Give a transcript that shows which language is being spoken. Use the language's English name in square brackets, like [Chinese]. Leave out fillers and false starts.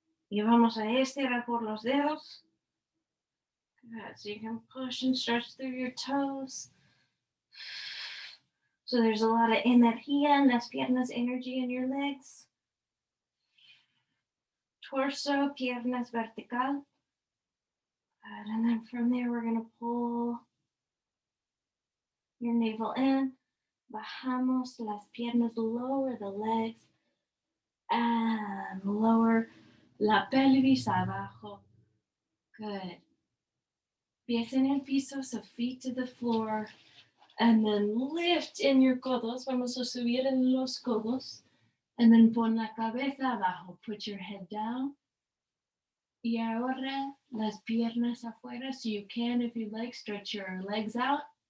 [Spanish] Y vamos a estirar por los dedos. [English] Good. So you can push and stretch through your toes. So there's a lot of [Spanish] energía en las piernas, [English] energy in your legs. [Spanish] Torso, piernas vertical. Good. [English] And then from there, we're going to pull your navel in. [Spanish] Bajamos las piernas, [English] lower the legs. And lower [Spanish] la pelvis abajo. [English] Good. [Spanish] Pies en el piso, [English] so feet to the floor. And then lift in your codos. [Spanish] Vamos a subir en los codos. [English] And then [Spanish] pon la cabeza abajo. [English] Put your head down. [Spanish] Y ahora las piernas afuera. [English] So you can, if you like, stretch your legs out.